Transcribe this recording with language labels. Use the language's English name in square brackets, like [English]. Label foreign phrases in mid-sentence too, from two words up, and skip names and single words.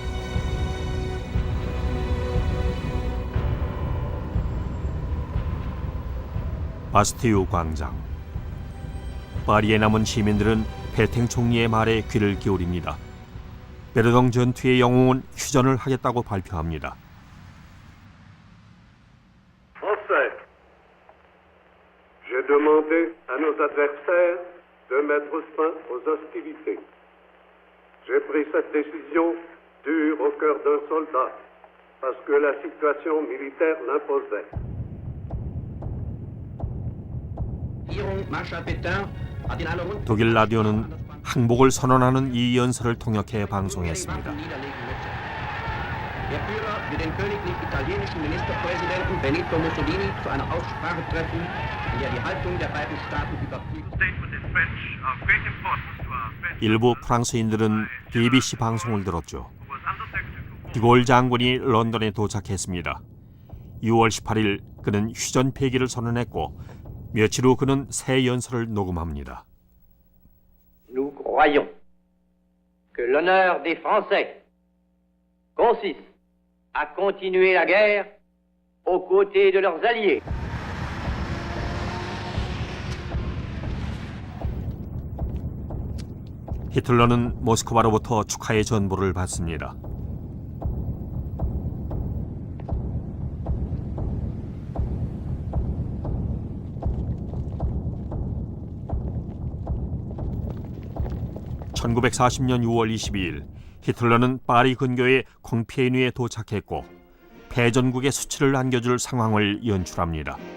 [Korean] 바스티유 광장. 파리에 남은 시민들은 페탱 총리의 말에 귀를 기울입니다. 베르동 전투의 영웅은 휴전을 하겠다고 발표합니다. [French] Français, j'ai demandé à nos adversaires de mettre fin aux hostilités. J'ai pris cette décision dure au cœur d'un soldat parce que la situation militaire l'imposait. [German] Marschall Pétain hat in einer Rundfunk [Korean] 독일 라디오는 항복을 선언하는 이 연설을 통역해 방송했습니다. [German] Der Führer will den königlich italienischen Ministerpräsidenten Benito Mussolini zu einer Aussprache treffen, in der die Haltung der beiden Staaten überprüft. [Korean] 일부 프랑스인들은 BBC 방송을 들었죠. 디골 장군이 런던에 도착했습니다. 6월 18일 그는 휴전 폐기를 선언했고 며칠 후 그는 새 연설을 녹음합니다. [French] Nous croyons que l'honneur des Français consiste à continuer la guerre aux côtés de leurs alliés. [Korean] 히틀러는 모스크바로부터 축하의 전보를 받습니다. (1940년 6월 22일) 히틀러는 파리 근교의 콩피에뉴에 도착했고 패전국의 수치를 안겨줄 상황을 연출합니다.